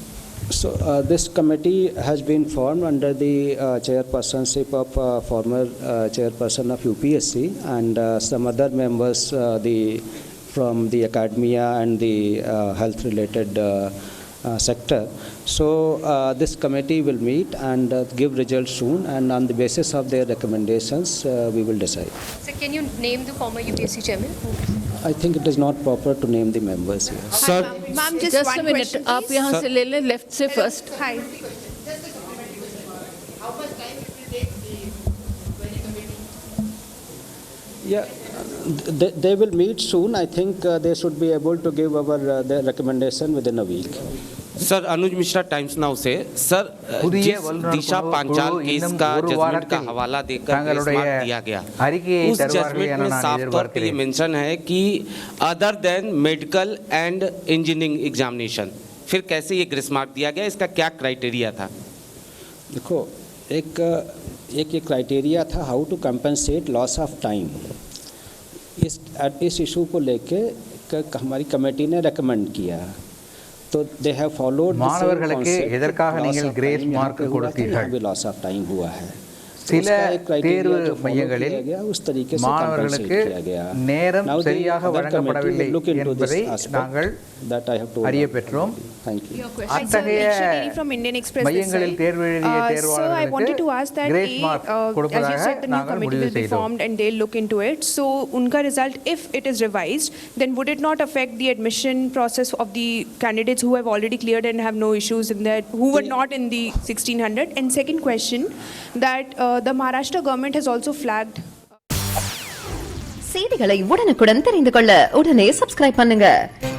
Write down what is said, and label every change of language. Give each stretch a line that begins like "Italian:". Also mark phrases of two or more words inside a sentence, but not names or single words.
English: So this committee has been formed under the chairpersonship of former chairperson of UPSC and some other members from the academia and the health related sector. So this committee will meet and give results soon, and on the basis of their recommendations we will decide. Sir, can you name the former UPSC chairman? I think it is not proper to name the members here. Sir, ma'am, just जस्ट one अ मिनट, question, आप please.
Hindi: यहाँ से ले लें लेफ्ट से फर्स्ट।
English: Hi. Yeah, they will meet soon. I think they should be able to give their recommendation within a week.
Hindi: सर अनुज मिश्रा टाइम्स नाउ से सर जिस दिशा पांचाल केस का जजमेंट का हवाला देकर
English: grace mark
Hindi: दिया गया, उस जजमेंट में साफ तौर पे ये मेंशन है कि
English: other than medical and engineering examination,
Hindi: फिर कैसे ये
English: grace mark
Hindi: दिया गया, इसका क्या क्राइटेरिया था? देखो, एक क्राइटेरिया था
English: how to compensate loss of time.
Hindi: इस इशू को लेके हमारी कमेटी ने रेकमेंड किया, तो
English: they have followed
Tamil: மாணவர்களுக்கு எதற்காக நீங்கள்
English: grace mark
Tamil: கொடுத்தீர்கள்?
English: loss of time
Hindi: हुआ है।
Tamil: சில தேர்வு மையங்களில் மாணவர்களுக்கு நேரம் சரியாக வழங்கப்படவில்லை என்பதை நாங்கள் அறிய பெற்றோம். அத்தகைய மையங்களில் தேர்வு எழுதிய தேர்வாளர்களுக்கு
English: grace mark
Tamil: கொடுப்பதாக நாங்கள் முடிவு செய்தோம்.
English: And they'll look into it. So, unka result, if it is revised, then would it not affect the admission process of the candidates who have already cleared and have no issues in that, who were not in the 1600? And second question, that the Maharashtra government has also flagged.
Tamil: செய்திகளை உடனுக்குடன் தெரிந்து கொள்ள உடனே சப்ஸ்கிரைப் பண்ணுங்க.